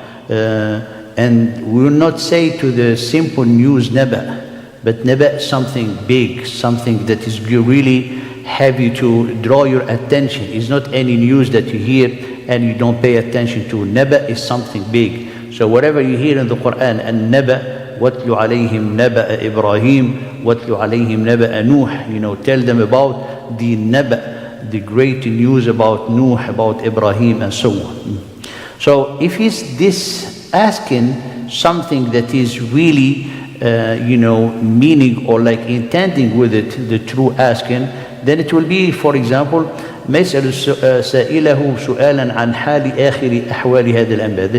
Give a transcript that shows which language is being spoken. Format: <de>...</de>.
<en>And we will not say to the simple news نبأ, but نبأ is something big, something that is really have you to draw your attention. It's not any news that you hear and you don't pay attention to. نبأ is something big. So whatever you hear in the Quran,</en> <ar>النبأ, وَاتْلُ عَلَيْهِمْ نَبَأَ إِبْرَاهِيمَ وَاتْلُ عَلَيْهِمْ نَبَأَ نُوح.</ar> <en>Tell them about the naba, the great news about Nuh, about Ibrahim, and so on. So if he's this asking something that is really, meaning or like intending with it, the true asking, then it will be, for example,</en> <ar>ما يسأل سائله سؤالا عن حال آخر أحوال هذا الأنباء.</ar>